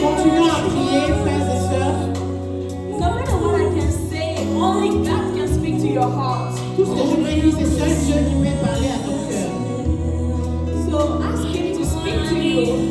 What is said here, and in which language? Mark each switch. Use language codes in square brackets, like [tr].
[fr] Continuons à prier, frères et sœurs. [en] No matter what I can say, only God can speak to your heart. [fr] Tout ce que je veux dire, c'est seul Dieu qui peut parler à ton cœur. [en] So ask Him to speak to you,